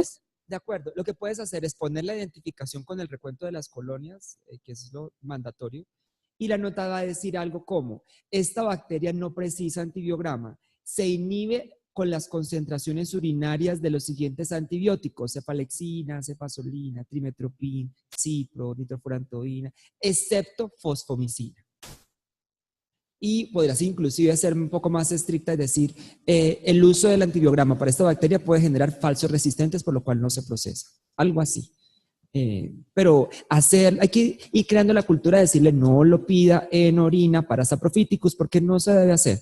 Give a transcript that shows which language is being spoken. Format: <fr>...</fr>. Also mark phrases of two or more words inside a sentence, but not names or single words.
<es>Sí, de acuerdo. Lo que puedes hacer es poner la identificación con el recuento de las colonias, que es lo mandatorio, y la nota va a decir algo como: esta bacteria no precisa antibiograma, se inhibe con las concentraciones urinarias de los siguientes antibióticos: cefalexina, cefazolina, trimetoprim, cipro, nitrofurantoína, excepto fosfomicina. Y podrás inclusive ser un poco más estricta y decir, el uso del antibiograma para esta bacteria puede generar falsos resistentes, por lo cual no se procesa. Algo así. Pero hay que ir creando la cultura de decirle no lo pida en orina para Saprophyticus, porque no se debe hacer.</es>